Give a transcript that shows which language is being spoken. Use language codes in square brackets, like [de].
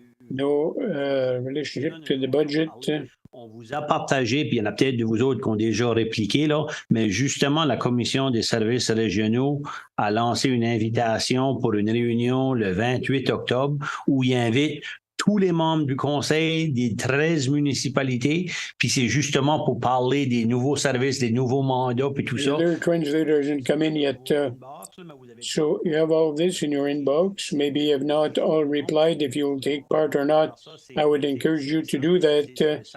[en] No relationship to the budget. [fr] On vous a partagé, puis il y en a peut-être de vous autres qui ont déjà répliqué, là, mais justement, la Commission des services régionaux a lancé une invitation pour une réunion le 28 octobre où il invite tous les membres du conseil des 13 municipalités, puis c'est justement pour parler des nouveaux services, des nouveaux mandats, puis tout ça. [en] Their translator hasn't come in yet. So you have all this in your inbox. Maybe you have not all replied if you'll take part or not. I would encourage you to do that.